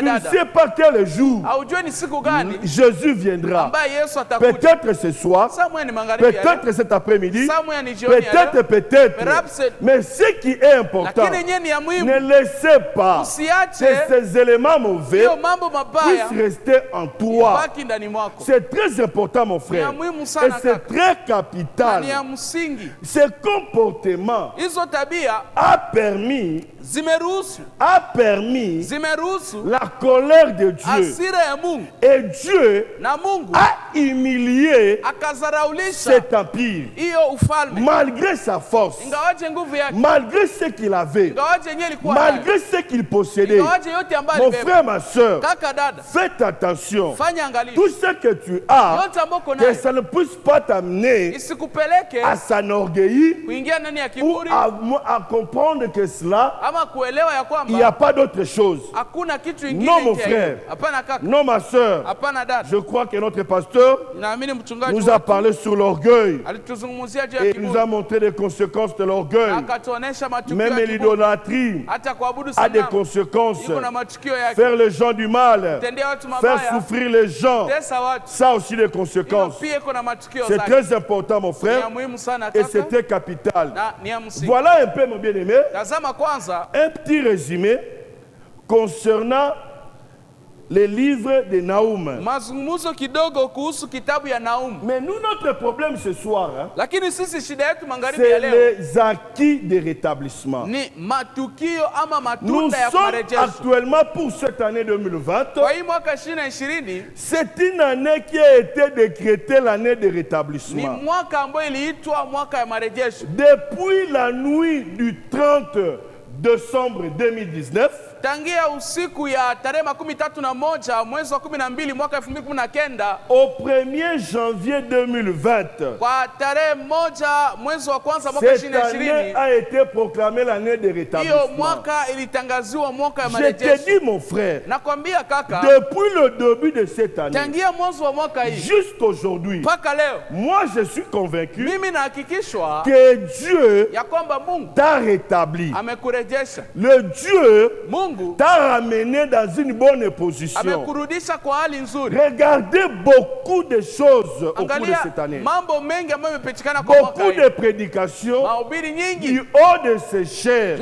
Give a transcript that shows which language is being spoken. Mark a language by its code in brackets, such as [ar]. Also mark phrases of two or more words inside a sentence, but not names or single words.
[fr] Tu ne [sw] dada. [fr] sais pas quel jour [sw] Haujui ni siku gani [fr] Jésus viendra. [sw] ambaye Yesu atakuja. [fr] Peut-être ce soir, [sw] Samwe ni magharibi ya leo, [fr] peut-être cet après-midi, [sw] samwe ni jioni ya leo, [fr] peut-être. Perhaps- Mais ce qui est important, [sw] lakini yenyewe ni ya muhimu. [fr] ne laissez pas [sw] Usiache [fr] que ces éléments mauvais [sw] hiyo mambo mabaya [fr] puissent rester en toi. [sw] baki ndani mwako. [fr] C'est très important, mon frère. [sw] Ni ya muhimu [fr] Et [sw] sana [fr] c'est [sw] kaka. [fr] très [sw] Na [fr] capital. [sw] ni ya msingi. [fr] Ce comportement [sw] Hizo tabia [fr] a permis [sw] zimeruhusu [fr] la colère de Dieu. [sw] hasira ya Mungu, [fr] Et Dieu [sw] na Mungu [fr] a humilié [sw] akazaraulisha [fr] cet empire. [sw] hiyo ufalme, [fr] Malgré sa force, [sw] ingawaje nguvu yake, [fr] malgré ce qu'il avait, [sw] ingawaje yenyewe ilikuwa nayo, [fr] malgré ce qu'il possédait. [sw] ingawaje yote ambayo [fr] Mon [sw] alibeba. [fr] frère, ma soeur, [sw] Kaka dada, [fr] faites attention. [sw] fanya angalisho, [fr] Tout ce que tu as, [sw] yote ambayo uko [fr] que [sw] nayo [fr] ça ne puisse pas t'amener [sw] isikupeleke [fr] à s'enorgueillir [sw] kuingia ndani ya [fr] ou [sw] kiburi [fr] à comprendre que cela, [sw] ama kuelewa ya [fr] il n'y a [sw] kwamba [fr] pas d'autre chose. [sw] hakuna kitu [fr] Non, [sw] ingine [fr] mon [sw] nje ya [fr] frère. [sw] hiyo. Hapana kaka, [fr] Non, ma soeur, [sw] hapana dada. [fr] je crois que notre pasteur [sw] Naamini mchungaji [fr] nous a [sw] wetu [fr] parlé sur l'orgueil [sw] alituzungumzia juu ya [fr] et nous a [sw] kiburi, [fr] montré les conséquences de l'orgueil. [sw] akatuonesha matukio [fr] Même [sw] ya kiburi, [fr] l'idolâtrie [sw] hata kuabudu [fr] a des [sw] sanamu [fr] conséquences. [sw] iko na matukio yake, [fr] Faire les gens du mal, [sw] tendea watu [fr] faire [sw] mabaya, [fr] souffrir les gens, [sw] tesa watu, [fr] ça aussi des [sw] hiyo [fr] conséquences. [sw] pia iko na matukio [fr] C'est [sw] zake. [fr] très important, mon [sw] Ni ya [fr] frère, [sw] muhimu sana [fr] et c'est [sw] kaka, [fr] très capital. [sw] na ni ya msingi. [fr] Voilà un peu, mon bien-aimé, [sw] Tazama kwanza [fr] un petit résumé concernant les livres de Naoum. [sw] mazungumzo kidogo kuhusu kitabu ya Naumu. [fr] Mais nous, notre problème ce soir, hein, [sw] Lakini sisi shida yetu magharibi ya [fr] c'est [sw] leo [fr] les acquis de rétablissement. [sw] ni matukio ama [fr] Nous [sw] matunda ya [fr] sommes [sw] marejesho. [fr] actuellement pour cette année 2020. [sw] Kwa hii mwaka 2020 [fr] C'est une année qui a été décrétée l'année de [sw] ni [fr] rétablissement. [sw] mwaka ambao iliitwa mwaka ya marejesho. [fr] Depuis la nuit du 30 décembre 2019, [sw] Tangia usiku ya tarehe 31 mwezi wa 12 mwaka 2019 [fr] au 1er janvier 2020, [sw] kwa tarehe 1 mwezi wa kwanza mwaka [fr] cette année 2020 a été proclamée l'année de [sw] hiyo [fr] rétablissement. [sw] mwaka ilitangaziwa mwaka ya [fr] Je te [sw] marejesho. [fr] dis, mon frère, [sw] Nakwambia kaka, [fr] depuis le début de cette année [sw] tangia mwanzo wa mwaka hii [fr] jusqu'aujourd'hui, [sw] mpaka leo [fr] moi je suis convaincu [sw] mimi nahakikishwa [fr] que Dieu [sw] ya kwamba Mungu [fr] t'a rétabli. [sw] amekurejesha, [fr] Le Dieu [sw] Mungu [fr] t'a ramené dans une bonne position. [sw] amekurudisha kwa hali nzuri. [fr] Regardez beaucoup de choses au cours de [sw] Angalia [fr] cette année. [sw] mambo mengi ambayo yamepitikana kwa mwaka [fr] Beaucoup [sw] hii, [fr] de prédications [sw] mahubiri nyingi [fr] du haut de ces chairs.